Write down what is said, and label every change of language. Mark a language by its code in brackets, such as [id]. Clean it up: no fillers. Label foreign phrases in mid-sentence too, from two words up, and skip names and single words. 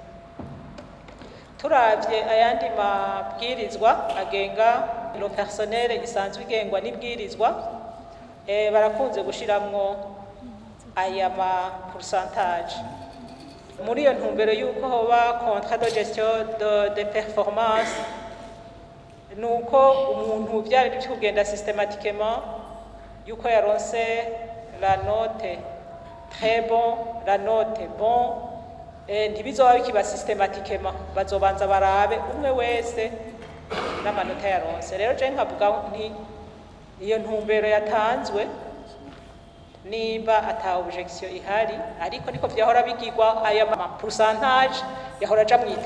[rn] Turavye ayandi mabwirizwa agenga [fr] lo personnel [rn] isanzwe igengwa n'ibwirizwa, barakunze gushiramwo aya ma pourcentage muri iyo ntumbero yuko hoba [fr] contrat de gestion de performance, [rn] nuko umuntu byari bikugenda systématiquement yuko yaronse [fr] la note très bon, la note bon, [rn] ntibizoba bikiba systématiquement, bazobanza barabe umwe wese n'amanota yaronse. Rero je nkavuga nti iyo ntumbero yatanzwe nimba ata objection ihari, ariko niko vyahora bigirwa aya ma pourcentage yahora aja mu